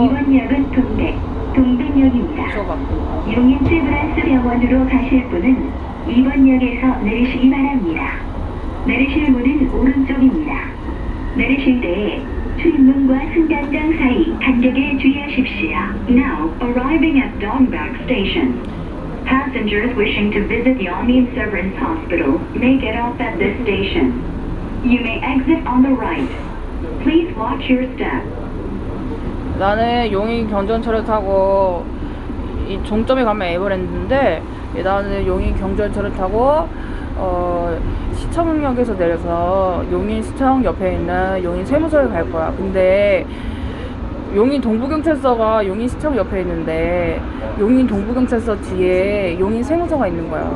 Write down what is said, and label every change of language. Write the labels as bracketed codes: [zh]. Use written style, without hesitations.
[ko] 이번 역은 동백역입니다. 줘봐. 용인 세브란스 병원으로 가실 분은 이번 역에서 내리시기 바랍니다. 내리실 문은 오른쪽입니다. 내리실 때에 출입문과 승강장 사이 간격에 주의하십시오. [en] Now arriving at Dongbak Station. Passengers wishing to visit Yongin Severance Hospital may get off at this station. You may exit on the right. Please watch your step. [ko] 나는 용인 경전철을 타고 이 종점에 가면 에버랜드인데 나는 용인 경전철을 타고 시청역에서 내려서 용인 시청 옆에 있는 용인 세무서에 갈 거야. 근데 용인 동부경찰서가 용인 시청 옆에 있는데 용인 동부경찰서 뒤에 용인 세무서가 있는 거야.